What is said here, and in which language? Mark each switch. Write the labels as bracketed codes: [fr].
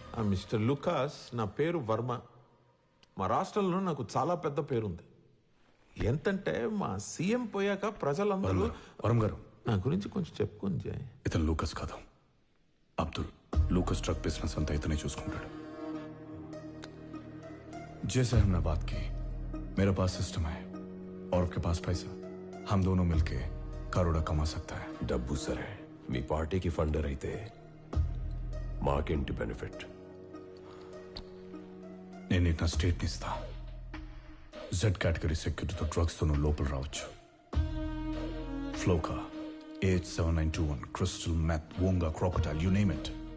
[te] Mister Lukas, నా పేరు వర్మ. మా రాష్ట్రంలో నాకు చాలా పెద్ద పేరుంది. ఎంతంటే మా సీఎం పోయాక ప్రజలందరూ వరం గారు, నా గురించి కొంచెం చెప్పుకొని జయ్. ఇతను లూకస్ కాదు, అబ్దుల్. లూకస్ ट्रक बिजनेस అంతా ఇతనే చూసుకుంటాడు. [hi] जैसे हमने बात की, मेरे पास सिस्टम है और आपके पास पैसा, हम दोनों मिलके करोड़ा कमा सकता है. [te] డబ్బు సరే, మీ పార్టీకి ఫండర్ అయితే మాకేంటి బెనిఫిట్? నేను నీకు నా స్టేట్ని ఇస్తా. జెడ్ కేటగిరీ సెక్యూరిటీతో డ్రగ్స్తో నువ్వు లోపల రావచ్చు. ఫ్లోకా, AH7921, crystal, మెత్, వోంగా, క్రాకటైల్, [en] You name it.